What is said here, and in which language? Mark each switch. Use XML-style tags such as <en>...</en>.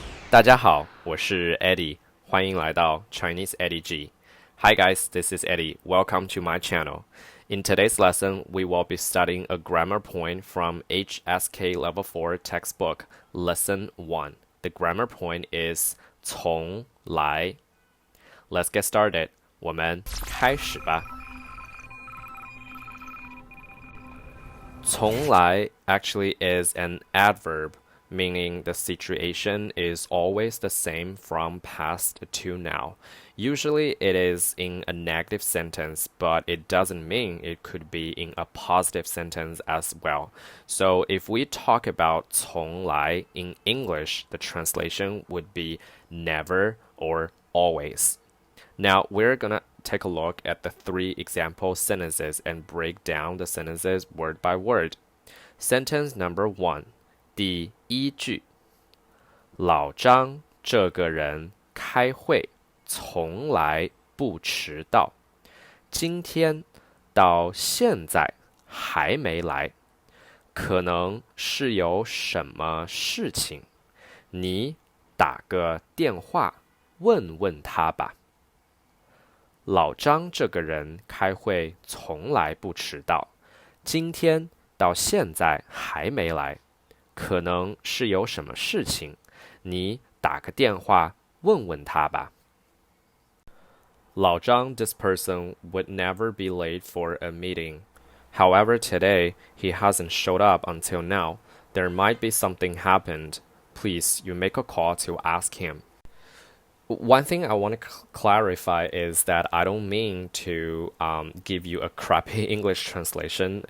<zh>大家好，我是 Eddie，欢迎来到 ChineseEddieG.</zh> <en>Hi guys, this is Eddie. Welcome to my channel. In today's lesson, we will be studying a grammar point from HSK Level 4 textbook, Lesson 1. The grammar point is 从来. Let's get started.</en> <zh>我们开始吧。</zh> <en>从来 actually is an adverb, meaning the situation is always the same from past to now. Usually it is in a negative sentence, but it doesn't mean it could be in a positive sentence as well. So if we talk about 从来 in English, the translation would be never or always. Now we're gonna take a look at the 3 example sentences and break down the sentences word by word. Sentence number 1.</en> <zh>第一句，老张这个人开会从来不迟到，今天到现在还没来，可能是有什么事情，你打个电话问问他吧。老张这个人开会从来不迟到，今天到现在还没来，可能是有什么事情，你打个电话问问他吧。</zh> <en>老张 this person would never be late for a meeting. However, today, he hasn't showed up until now. There might be something happened. Please, you make a call to ask him. One thing I want to clarify is that I don't mean to give you a crappy English translation.</en>